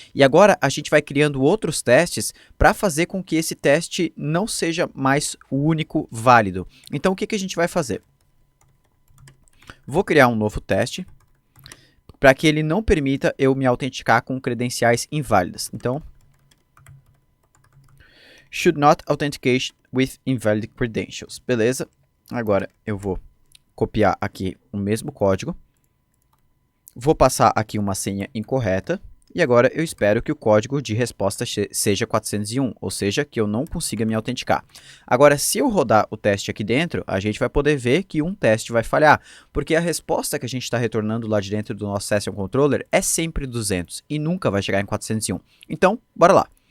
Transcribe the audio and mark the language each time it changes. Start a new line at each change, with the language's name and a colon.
Portuguese: E agora a gente vai criando outros testes para fazer com que esse teste não seja mais o único válido. Então, o que a gente vai fazer? Vou criar um novo teste para que ele não permita eu me autenticar com credenciais inválidas. Então,
English: should not authenticate with invalid credentials.
Portuguese: Beleza? Agora eu vou copiar aqui o mesmo código. Vou passar aqui uma senha incorreta. E agora eu espero que o código de resposta seja 401, ou seja, que eu não consiga me autenticar. Agora, se eu rodar o teste aqui dentro, a gente vai poder ver que um teste vai falhar, porque a resposta que a gente está retornando lá de dentro do nosso Session Controller é sempre 200 e nunca vai chegar em 401. Então, bora lá.